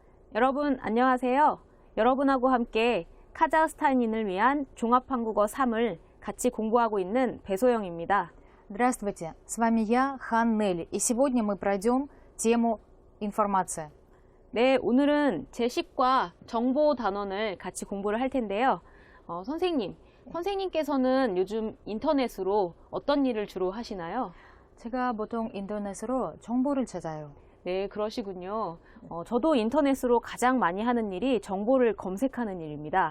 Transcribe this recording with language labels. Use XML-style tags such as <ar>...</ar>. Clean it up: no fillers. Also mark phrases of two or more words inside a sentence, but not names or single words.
<ko>여러분 안녕하세요. 여러분하고 함께 카자흐스탄인을 위한 종합한국어 3을 같이 공부하고 있는 배소영입니다.</ko> <ru>Здравствуйте, с вами я, Хан Нелли, и сегодня мы пройдем тему «Информация».</ru> <ko>네, 오늘은 제식과 정보 단원을 같이 공부를 할 텐데요. 선생님께서는 요즘 인터넷으로 어떤 일을 주로 하시나요? 제가 보통 인터넷으로 정보를 찾아요. 네, 그러시군요. 저도 인터넷으로 가장 많이 하는 일이 정보를 검색하는 일입니다.</ko>